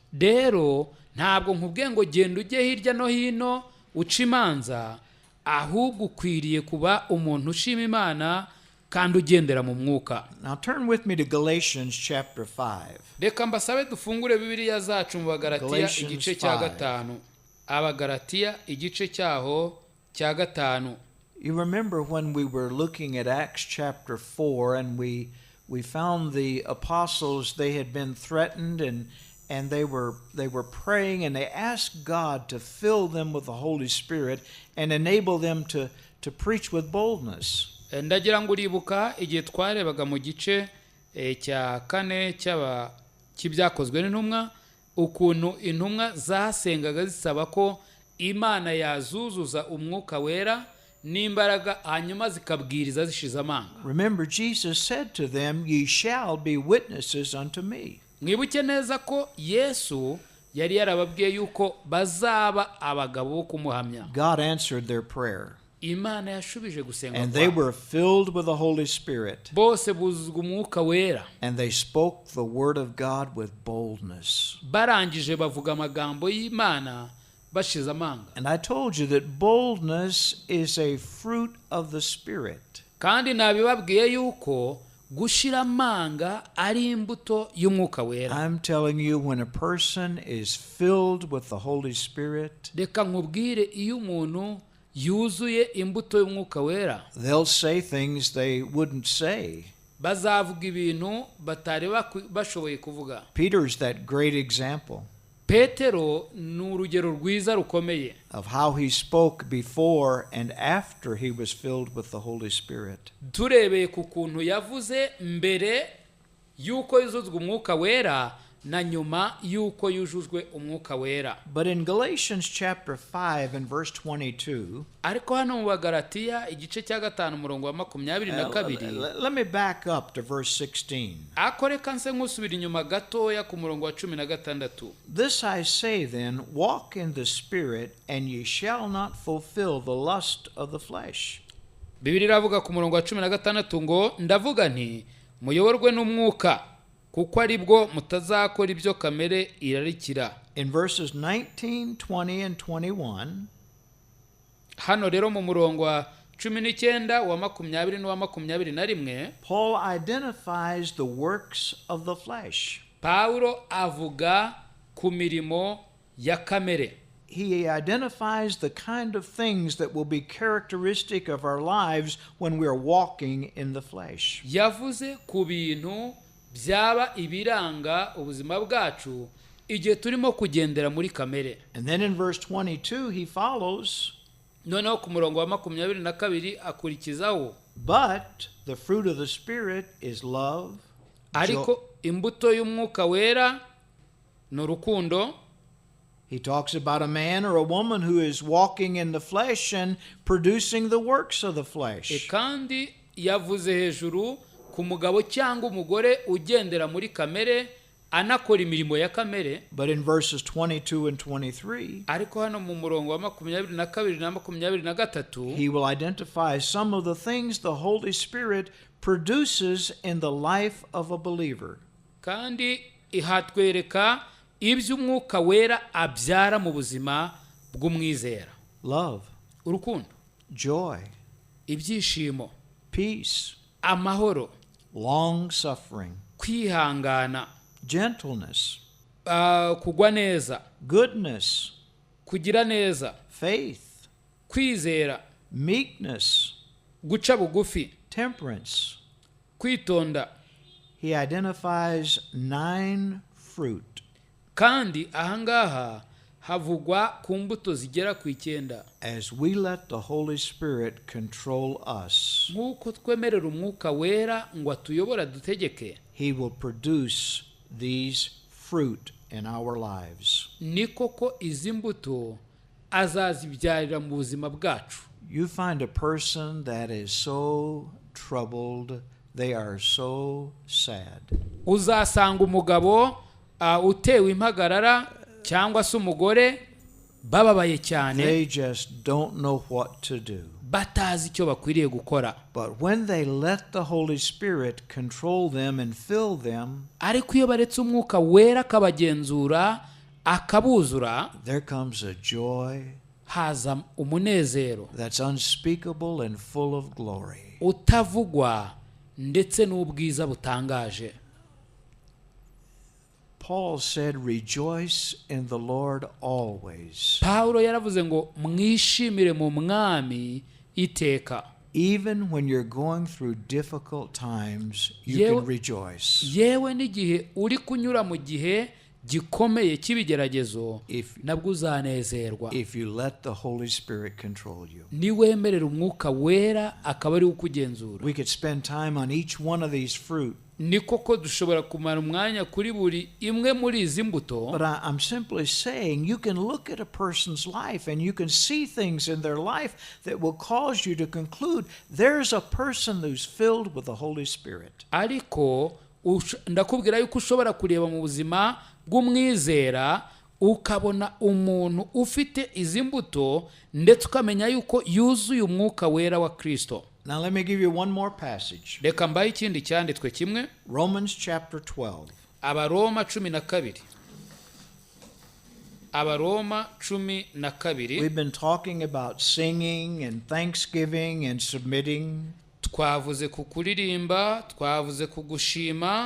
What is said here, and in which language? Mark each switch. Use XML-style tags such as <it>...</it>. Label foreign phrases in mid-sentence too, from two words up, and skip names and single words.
<rw>Rero ntabwo nkubwiye ngo genda ujye hirya no hino uca imanza, ahubwo ukwiriye kuba umuntu ushima Imana kandi ugendera mu mwuka.</rw> <en>Now turn with me to Galatians chapter 5.</en> <rw>Reka mbasabe dufungure Bibiliya zacu mu Bagalatiya Galatians igice cya 5. 5. Abagalatiya igice cyaho cya 5.</rw> <en>You remember when we were looking at Acts chapter 4 and we found the apostles, they had been threatened and they were praying and they asked God to fill them with the Holy Spirit and enable them to preach with boldness.</en> <rw>Ndagira ngo uribuka igihe twarebaga mu gice cya 4 cy'ibyakozwe n'intumwa, ukuntu intumwa zasengaga zisaba ko Imana yazuzuza umwuka wera n'imbaraga hanyuma zikabwiriza zishize amanga.</rw> <en>Remember, Jesus said to them, "Ye shall be witnesses unto me."</en> <rw>mwibuke neza ko Yesu yari yarababwiye yuko bazaba abagabo bo kumuhamya.</rw> <en>God answered their prayer,</en> <rw>Imana yashubije gusenga</rw> <en>and they</en> <rw>kwabo.</rw> <en>were filled with the Holy Spirit,</en> <rw>Bose buzuzwa umwuka wera.</rw> <en>and they spoke the word of God with boldness.</en> <rw>Barangije bavuga amagambo y'Imana bashize amanga.</rw> <en>And I told you that boldness is a fruit of the Spirit.</en> <rw>Kandi nabibabwiye yuko gushira amanga ari imbuto y'umwuka wera.</rw> <en>I'm telling you, when a person is filled with the Holy Spirit,</en> <rw>Reka nkubwire iyo umuntu yuzuye imbuto y'umwuka wera,</rw> <en>they'll say things they wouldn't say.</en> <rw>bazavuga ibintu batari bashoboye kuvuga.</rw> <en>Peter's that great example</en> <rw>Petero ni urugero rwiza rukomeye</rw> <en>of how he spoke before and after he was filled with the Holy Spirit.</en> <rw>turebeye ku kuntu yavuze mbere yuko yuzuzwa umwuka wera na nyuma yuko yujujwe umwuka wera.</rw> <en>But in Galatians chapter 5 and verse 22,</en> <rw>Ariko hano mu Bagalatiya igice cya 5 umurongo wa 22,</rw> <en>let me back up to verse 16.</en> <rw>akoreka nse nk'usubira inyuma gatoya ku murongo wa 16.</rw> <en>This I say then, walk in the Spirit, and ye shall not fulfill the lust of the flesh.</en> <rw>Bibiri iravuga ku murongo wa 16 ngo ndavuga nti muyoborwe n'umwuka kuko ari bwo mutazakora ibyo kamere irarikira.</rw> <en>In verses 19, 20, and 21,</en> <rw>Hano rero mu murongo wa 19 wa 20 n'uwa 21,</rw> <en>Paul identifies the works of the flesh.</en> <rw>Paulo avuga ku mirimo ya kamere.</rw> <en>He identifies the kind of things that will be characteristic of our lives when we are walking in the flesh.</en> <rw>Yavuze ku bintu byaba ibiranga ubuzima bwacu igihe turimo kugendera muri kamere.</rw> <en>And then in verse 22 he follows,</en> <rw>Noneho ku murongo wa 22 akurikizaho,</rw> <en>but the fruit of the Spirit is love,</en> <rw>ariko imbuto y'umwuka wera ni urukundo.</rw> <en>He talks about a man or a woman who is walking in the flesh and producing the works of the flesh.</en> <rw>Kandi yavuze hejuru ku mugabo cyangwa umugore ugendera muri kamere anakora imirimo ya kamere.</rw> <en>But in verses 22 and 23,</en> <rw>Ariko hano mu murongo wa 22 na 23,</rw> <en>he will identify some of the things the Holy Spirit produces in the life of a believer.</en> <rw>kandi ihatwereka ibyo umwuka wera abyara mu buzima bw'umwizera.</rw> <en>Love,</en> <rw>Urukundo,</rw> <en>joy,</en> <rw>ibyishimo,</rw> <en>peace,</en> <rw>amahoro,</rw> <en>long suffering,</en> <rw>kwihangana,</rw> <en>gentleness,</en> <rw>kugwa neza,</rw> <en>goodness,</en> <rw>kugira neza,</rw> <en>faith,</en> <rw>kwizera,</rw> <en>meekness,</en> <rw>guca bugufi,</rw> <en>temperance.</en> <rw>kwitonda.</rw> <en>He identifies 9 fruit.</en> <rw>Kandi ahangaha havugwa ku mbuto zigera ku 9.</rw> <en>As we let the Holy Spirit control us,</en> <rw>Nk'uko twemerera umwuka wera ngo atuyobora dutegeke,</rw> <en>he will produce these fruit in our lives.</en> <rw>ni koko izi mbuto azazibyarira mu buzima bwacu.</rw> <en>You find a person that is so troubled, they are so sad.</en> <rw>Uzasanga umugabo utewe impagarara cyangwa se umugore bababaye cyane,</rw> <en>They just don't know what to do.</en> <rw>batazi icyo bakwiriye gukora.</rw> <en>But when they let the Holy Spirit control them and fill them,</en> <rw>Ariko iyo baretse umwuka wera akabagenzura akabuzura,</rw> <en>there comes a joy</en> <rw>haza umunezero</rw> <en>that's unspeakable and full of glory.</en> <rw>utavugwa ndetse n'ubwiza butangaje.</rw> <en>Paul said, rejoice in the Lord always.</en> <rw>Paulo yaravuze ngo mwishimire mu mwami iteka.</rw> <en>Even when you're going through difficult times, you</en> <rw>Yewe-</rw> <en>can rejoice.</en> <rw>Yewe n'igihe uri kunyura mu gihe gikomeye cy'ibigeragezo,</rw> <en>If,</en> <rw>nabwo uzanezerwa</rw> <en>if you let the Holy Spirit control you.</en> <rw>niwemerera umwuka wera akaba ari ukugenzura.</rw> <en>We could spend time on each one of these fruit,</en> <rw>Ni koko dushobora kumara umwanya kuri buri imwe muri izi mbuto,</rw> <en>but I'm simply saying you can look at a person's life and you can see things in their life that will cause you to conclude there's a person who's filled with the Holy Spirit.</en> <rw>ariko ndakubwira yuko ushobora kureba mu buzima bw'umwizera ukabona umuntu ufite izi mbuto ndetse ukamenya yuko yuzuye umwuka wera wa Kristo.</rw> <en>Now let me give you one more passage.</en> <rw>Reka mbaye ikindi cyanditswe kimwe.</rw> <en>Romans chapter 12.</en> <rw>Abaroma 12. Abaroma 12.</rw> <en>We've been talking about singing and thanksgiving and submitting.</en> <rw>Twavuze ku kuririmba, twavuze ku gushima,</rw>